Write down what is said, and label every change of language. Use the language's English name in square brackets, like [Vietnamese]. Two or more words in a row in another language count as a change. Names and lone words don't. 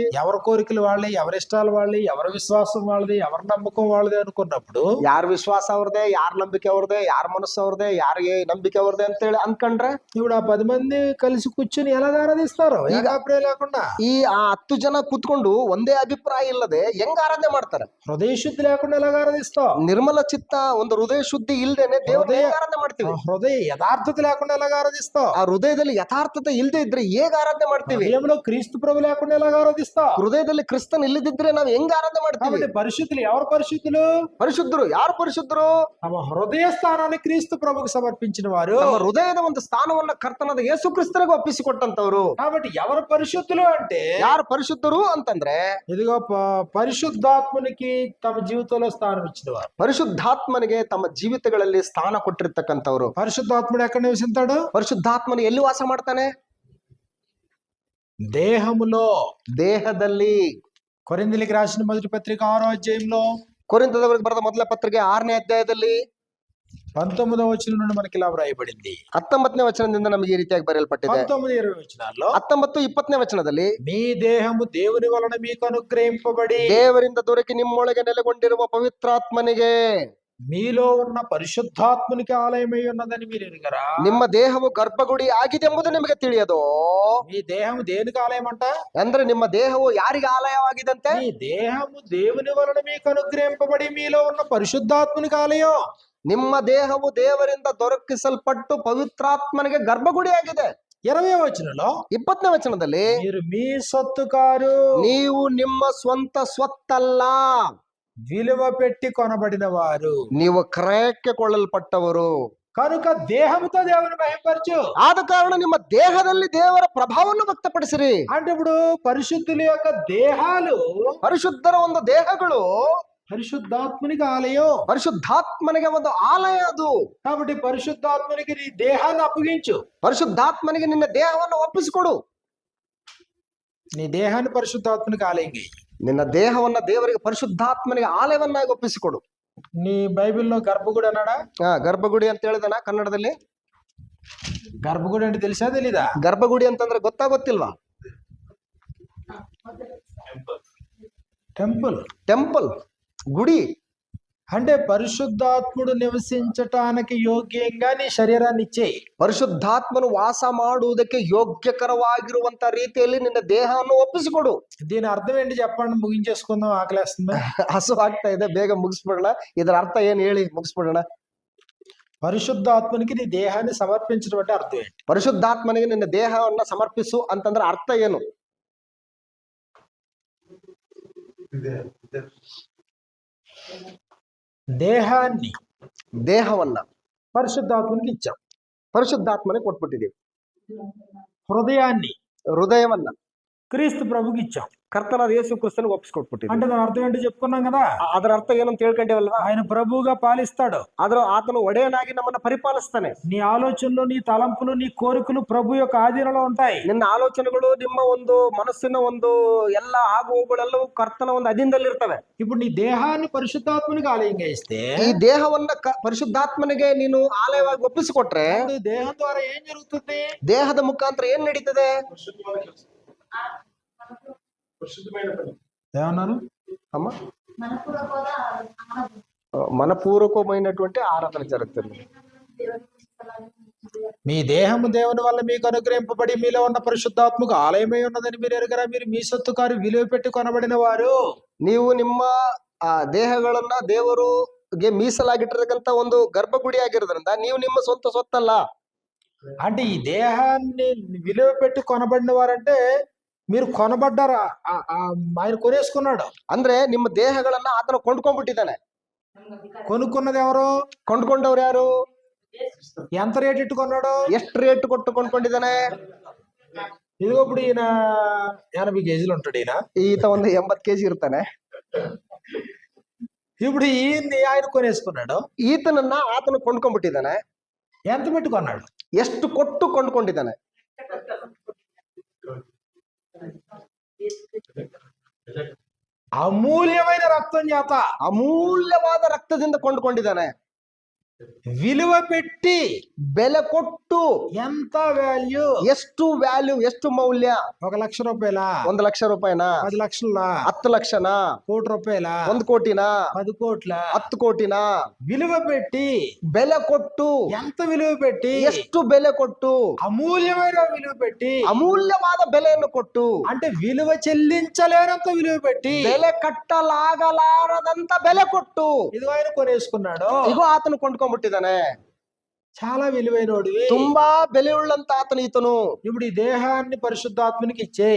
[Telugu] ఎవరి కోరికలు వాళ్ళే, ఎవరి ఇష్టాలు వాళ్ళే, ఎవరి విశ్వాసం వాళ్ళది, ఎవరి నమ్మకం వాళ్ళది అనుకున్నప్పుడు, [Kannada] ಯಾರ ವಿಶ್ವಾಸ ಅವ್ರದೇ, ಯಾರ ನಂಬಿಕೆ ಅವ್ರದೇ, ಯಾರ ಮನಸ್ಸು ಅವ್ರದೇ, ಯಾರಿಗೆ ನಂಬಿಕೆ ಅವ್ರದೇ ಅಂತೇಳಿ ಅನ್ಕೊಂಡ್ರೆ [Telugu] ఇప్పుడు ఆ 10 మంది కలిసి కూర్చుని ఎలాగ ఆరాధిస్తారు? ఏకాభిప్రాయం లేకుండా, [Kannada] ಈ 10 ಜನ ಕೂತ್ಕೊಂಡು ಒಂದೇ ಅಭಿಪ್ರಾಯ ಇಲ್ಲದೆ ಹೆಂಗ್ ಆರಾಧನೆ ಮಾಡ್ತಾರೆ? [Telugu] హృదయ శుద్ధి లేకుండా ఎలాగ ఆరాధిస్తావు? [Kannada] ನಿರ್ಮಲ ಚಿತ್ತ, ಒಂದು ಹೃದಯ ಶುದ್ಧಿ ಇಲ್ದೇನೆ ದೇವರನ್ನ ಹೇಗೆ ಆರಾಧನೆ ಮಾಡ್ತೀವಿ? [Telugu] హృదయ యథార్థత లేకుండా ఎలాగ ఆరాధిస్తావు? [Kannada] ಆ ಹೃದಯದಲ್ಲಿ ಯಥಾರ್ಥತೆ ಇಲ್ದೇ ಇದ್ರೆ ಹೇಗೆ ಆರಾಧನೆ ಮಾಡ್ತೀವಿ? [Telugu] హృదయంలో క్రీస్తు ప్రభు లేకుండా ఎలాగ ఆరాధిస్తావు? [Kannada] ಹೃದಯದಲ್ಲಿ ಕ್ರಿಸ್ತನ್ ಇಲ್ಲದಿದ್ರೆ ನಾವು ಹೆಂಗ್ ಆರಾಧನೆ ಮಾಡ್ತೀವಿ? [Telugu] కాబట్టి పరిశుద్ధులు ఎవరు పరిశుద్ధులు? [Kannada] ಪರಿಶುದ್ಧರು. ಯಾರು ಪರಿಶುದ್ಧರು? [Telugu] తమ హృదయ స్థానాన్ని క్రీస్తు ప్రభుకు సమర్పించిన వారు. [Kannada] ನಮ್ಮ ಹೃದಯದ ಒಂದು ಸ್ಥಾನವನ್ನ ಕರ್ತನಾದ ಯೇಸು ಕ್ರಿಸ್ತನಿಗೆ ಒಪ್ಪಿಸಿಕೊಟ್ಟಂತವ್ರು. [Telugu] కాబట్టి ఎవరు పరిశుద్ధులు అంటే, [Kannada] ಯಾರು ಪರಿಶುದ್ಧರು ಅಂತಂದ್ರೆ [Telugu] ఇదిగో పరిశుద్ధాత్మనికి తమ జీవితంలో స్థానం ఇచ్చిన వారు. [Kannada] ಪರಿಶುದ್ಧಾತ್ಮನಿಗೆ ತಮ್ಮ ಜೀವಿತಗಳಲ್ಲಿ ಸ್ಥಾನ ಕೊಟ್ಟಿರ್ತಕ್ಕಂಥವ್ರು. [Telugu] పరిశుద్ధాత్ముడు ఎక్కడ నివసిస్తాడు? [Kannada] ಪರಿಶುದ್ಧಾತ್ಮನು ಎಲ್ಲಿ ವಾಸ ಮಾಡ್ತಾನೆ? [Telugu] దేహములో. [Kannada] ದೇಹದಲ್ಲಿ. [Telugu] కొరింథీయులకు రాసిన మొదటి పత్రిక 6వ అధ్యాయంలో, [Kannada] ಕೊರಿಂಥದವರಿಗೆ ಬರೆದ ಮೊದಲ ಪತ್ರಿಕೆ 6ನೇ ಅಧ್ಯಾಯದಲ್ಲಿ [Telugu] 19వ వచనం నుండి మనకి ఇలా వ్రాయబడింది. [Kannada] 19ನೇ ವಚನದಿಂದ ನಮಗೆ ಈ ರೀತಿಯಾಗಿ ಬರೆಯಲ್ಪಟ್ಟಿದೆ. [Telugu] 19-20 వచనాల్లో [Kannada] 19-20ನೇ ವಚನದಲ್ಲಿ [Telugu] మీ దేహము దేవుని వలన మీకు అనుగ్రహింపబడి [Kannada] ದೇವರಿಂದ ದೊರಕಿ ನಿಮ್ಮೊಳಗೆ ನೆಲೆಗೊಂಡಿರುವ ಪವಿತ್ರಾತ್ಮನಿಗೆ [Telugu] మీలో ఉన్న పరిశుద్ధాత్మునికి ఆలయమై ఉన్నదని మీరు ఎరుగరా? [Kannada] ನಿಮ್ಮ ದೇಹವು ಗರ್ಭಗುಡಿ ಆಗಿದೆ ಎಂಬುದು ನಿಮಗೆ ತಿಳಿಯದು. [Telugu] మీ దేహము దేనికి ఆలయం అంట? [Kannada] ಅಂದ್ರೆ ನಿಮ್ಮ ದೇಹವು ಯಾರಿಗೆ ಆಲಯವಾಗಿದಂತೆ? [Telugu] మీ దేహము దేవుని వలన మీకు అనుగ్రహింపబడి మీలో ఉన్న పరిశుద్ధాత్మునికి ఆలయం. [Kannada] ನಿಮ್ಮ ದೇಹವು ದೇವರಿಂದ ದೊರಕಿಸಲ್ಪಟ್ಟು ಪವಿತ್ರಾತ್ಮನಿಗೆ ಗರ್ಭಗುಡಿ ಆಗಿದೆ. [Telugu] 20వ వచనంలో [Kannada] 20ನೇ ವಚನದಲ್ಲಿ [Telugu] మీరు మీ సొత్తు కారు, [Kannada] ನೀವು ನಿಮ್ಮ ಸ್ವಂತ ಸ್ವತ್ತಲ್ಲ, [Telugu] విలువ పెట్టి కొనబడిన వారు, [Kannada] ನೀವು ಕ್ರಯಕ್ಕೆ ಕೊಳ್ಳಲ್ಪಟ್ಟವರು. [Telugu] కనుక దేహముతో దేవుని మహిమపరచు. [Kannada] ಆದ ಕಾರಣ ನಿಮ್ಮ ದೇಹದಲ್ಲಿ ದೇವರ ಪ್ರಭಾವವನ್ನು ವ್ಯಕ್ತಪಡಿಸಿರಿ. [Telugu] అంటే ఇప్పుడు పరిశుద్ధుల యొక్క దేహాలు [Kannada] ಪರಿಶುದ್ಧರ ಒಂದು ದೇಹಗಳು [Telugu] పరిశుద్ధాత్మునికి ఆలయం. [Kannada] ಪರಿಶುದ್ಧಾತ್ಮನಿಗೆ ಒಂದು ಆಲಯ ಅದು. [Telugu] కాబట్టి పరిశుద్ధాత్మునికి నీ దేహాన్ని అప్పగించు. [Kannada] ಪರಿಶುದ್ಧಾತ್ಮನಿಗೆ ನಿನ್ನ ದೇಹವನ್ನು ಒಪ್ಪಿಸಿಕೊಡು. [Telugu] నీ దేహాన్ని పరిశుద్ధాత్మునికి ఆలయం చేయి. [Kannada] ನಿನ್ನ ದೇಹವನ್ನ ದೇವರಿಗೆ ಪರಿಶುದ್ಧಾತ್ಮನಿಗೆ ಆಲಯವನ್ನಾಗಿ ಒಪ್ಪಿಸಿಕೊಡು. [Telugu] నీ బైబిల్లో గర్భగుడి అన్నాడా? [Kannada] ಗರ್ಭಗುಡಿ ಅಂತ ಹೇಳಿದನ ಕನ್ನಡದಲ್ಲಿ? [Telugu] గర్భగుడి అంటే తెలుసా తెలీదా? [Kannada] ಗರ್ಭಗುಡಿ ಅಂತಂದ್ರೆ ಗೊತ್ತಿಲ್ವಾ? [Telugu] టెంపుల్. [Kannada] ಟೆಂಪಲ್, ಗುಡಿ. [Telugu] అంటే పరిశుద్ధాత్ముడు నివసించటానికి యోగ్యంగా నీ శరీరాన్ని ఇచ్చేయి. [Kannada] ಪರಿಶುದ್ಧಾತ್ಮನು ವಾಸ ಮಾಡುವುದಕ್ಕೆ ಯೋಗ್ಯಕರವಾಗಿರುವಂತ ರೀತಿಯಲ್ಲಿ ನಿನ್ನ ದೇಹವನ್ನು ಒಪ್ಪಿಸಿಕೊಡು. [Telugu] దీని అర్థం ఏంటి చెప్పండి, ముగించేసుకుందాం, ఆకలేస్తుంది. [Kannada] ಹಸು ಆಗ್ತಾ ಇದೆ, ಬೇಗ ಮುಗಿಸ್ಬಿಡೋಣ. ಇದರ ಅರ್ಥ ಏನ್ ಹೇಳಿ ಮುಗಿಸ್ಬಿಡೋಣ. [Telugu] పరిశుద్ధాత్మనికి నీ దేహాన్ని సమర్పించడం అంటే అర్థం ఏంటి? [Kannada] ಪರಿಶುದ್ಧಾತ್ಮನಿಗೆ ನಿನ್ನ ದೇಹವನ್ನ ಸಮರ್ಪಿಸು ಅಂತಂದ್ರೆ ಅರ್ಥ ಏನು? ದೇಹವನ್ನ [Telugu] పరిశుద్ధాత్మనికి ఇచ్చాం. [Kannada] ಪರಿಶುದ್ಧಾತ್ಮನಿಗೆ ಕೊಟ್ಬಿಟ್ಟಿದ್ದೀವಿ. ಹೃದಯವನ್ನ [Telugu] క్రీస్తు ప్రభుకి ఇచ్చాం. [Kannada] ಕರ್ತನಾದ ಯೇಸು ಕ್ರಿಸ್ತನಿಗೆ ಒಪ್ಪಿಸಿಕೊಟ್ಬಿಟ್ಟಿದ್ದೀವಿ. [Telugu] అంటే దాని అర్థం ఏంటి చెప్పుకున్నాం కదా. [Kannada] ಅದರ ಅರ್ಥ ಏನಂತ ತಿಳ್ಕೊಂಡೇವಲ್ವಾ? [Telugu] ఆయన ప్రభువుగా పాలిస్తాడు. [Kannada] ఆతను ಒಡೆಯನಾಗಿ ನಮ್ಮನ್ನ ಪರಿಪಾಲಿಸ್ತಾನೆ. [Telugu] నీ ఆలోచనలు, నీ తలంపులు, నీ కోరికలు ప్రభు యొక్క ఆధీనంలో ఉంటాయి. [Kannada] ನಿನ್ನ ಆಲೋಚನೆಗಳು, ನಿಮ್ಮ ಒಂದು ಮನಸ್ಸಿನ ಒಂದು ಎಲ್ಲ ಆಗುವಗಳೆಲ್ಲವೂ ಕರ್ತನ ಒಂದು ಅಧೀನದಲ್ಲಿ ಇರ್ತವೆ. [Telugu] ఇప్పుడు నీ దేహాన్ని పరిశుద్ధాత్మనికి ఆలయంగా ఇస్తే, [Kannada] ఈ ದೇಹವನ್ನ ಪರಿಶುದ್ಧಾತ್ಮನಿಗೆ ನೀನು ಆಲಯವಾಗಿ ಒಪ್ಪಿಸಿಕೊಟ್ರೆ [Telugu] దేహం ద్వారా ఏం జరుగుతుంది? [Kannada] ದೇಹದ ಮುಖಾಂತರ ಏನ್ ನಡೀತದೆ? [Telugu] ఏమన్నారు అమ్మ? మనపూర్వకమైనటువంటి ఆరాధన జరుగుతుంది. మీ దేహము దేవుని వల్ల మీకు అనుగ్రహింపబడి మీలో ఉన్న పరిశుద్ధాత్మకు ఆలయమై ఉన్నదని మీరు ఎరుగరా? మీరు మీ సొత్తు కారు, విలువ పెట్టి కొనబడిన వారు. [Kannada] ನೀವು ನಿಮ್ಮ ದೇಹಗಳನ್ನ ದೇವರಿಗೆ ಮೀಸಲಾಗಿಟ್ಟಿರತಕ್ಕಂತ ಒಂದು ಗರ್ಭಗುಡಿ ಆಗಿರೋದ್ರಿಂದ ನೀವು ನಿಮ್ಮ ಸ್ವಂತ ಸೊತ್ತಲ್ಲ. [Telugu] అంటే ఈ దేహాన్ని విలువ పెట్టి కొనబడిన వారంటే మీరు కొనబడ్డారా? ఆయన కొనేసుకున్నాడు. [Kannada] ಅಂದ್ರೆ ನಿಮ್ಮ ದೇಹಗಳನ್ನ ಆತನು ಕೊಂಡ್ಕೊಂಡ್ಬಿಟ್ಟಿದ್ದಾನೆ. [Telugu] కొనుక్కున్నది ఎవరు? [Kannada] ಕೊಂಡ್ಕೊಂಡವ್ರು ಯಾರು? [Telugu] ఎంత రేట్ ఇట్టు కొన్నాడు? [Kannada] ಎಷ್ಟು ರೇಟ್ ಕೊಟ್ಟು ಕೊಂಡ್ಕೊಂಡಿದ್ದಾನೆ? [Telugu] ఇదిగో ఇప్పుడు ఈయన 80 కేజీలు ఉంటాడు. [Kannada] ಈತ ಒಂದು 80 kg ಇರ್ತಾನೆ. [Telugu] ఇప్పుడు ఈయన్ని ఆయన కొనేసుకున్నాడు. [Kannada] ಈತನನ್ನ ಆತನು ಕೊಂಡ್ಕೊಂಡ್ಬಿಟ್ಟಿದ್ದಾನೆ. [Telugu] ఎంత పెట్టి కొన్నాడు? [Kannada] ಎಷ್ಟು ಕೊಟ್ಟು ಕೊಂಡ್ಕೊಂಡಿದ್ದಾನೆ? [Telugu] అమూల్యమైన రక్తం చేత, [Kannada] ಅಮೂಲ್ಯವಾದ ರಕ್ತದಿಂದ ಕೊಂಡ್ಕೊಂಡಿದ್ದಾನೆ. [Telugu] విలువ పెట్టి, [Kannada] ಬೆಲೆ ಕೊಟ್ಟು. [Telugu] ఎంత వాల్యూ? [Kannada] ಎಷ್ಟು ವ್ಯಾಲ್ಯೂ, ಎಷ್ಟು ಮೌಲ್ಯ? [Telugu] 1 లక్ష రూపాయల, [Kannada] 1 ಲಕ್ಷ ರೂಪಾಯಿನ, [Telugu] 10 లక్షల, [Kannada] 10 ಲಕ್ಷನ, [Telugu] 1 కోటి రూపాయల, [Kannada] 1 ಕೋಟಿನ, [Telugu] 10 కోట్ల, [Kannada] 10 ಕೋಟಿನ [Telugu] విలువ పెట్టి, [Kannada] ಬೆಲೆ ಕೊಟ್ಟು. [Telugu] ఎంత విలువ పెట్టి? [Kannada] ಎಷ್ಟು ಬೆಲೆ ಕೊಟ್ಟು? [Telugu] అమూల్యమైన విలువ పెట్టి, [Kannada] ಅಮೂಲ್ಯವಾದ ಬೆಲೆಯನ್ನು ಕೊಟ್ಟು. [Telugu] అంటే విలువ చెల్లించలేనంత విలువ పెట్టి, [Kannada] ಬೆಲೆ ಕಟ್ಟಲಾಗಲಾರದಂತ ಬೆಲೆ ಕೊಟ್ಟು. [Telugu] ఇదిగో ఆయన కొనేసుకున్నాడు. [Kannada] ಇಗೋ ಆತನು ಕೊಂಡ್ಕೊಂಡ್ಬಿಟ್ಟಿದ್ದಾನೆ. [Telugu] చాలా విలువైనోడివి, [Kannada] ತುಂಬಾ ಬೆಲೆಯುಳ್ಳಂತ ಆತನು ಈತನು. [Telugu] ఇప్పుడు ఈ దేహాన్ని పరిశుద్ధాత్మనికి ఇచ్చేయి.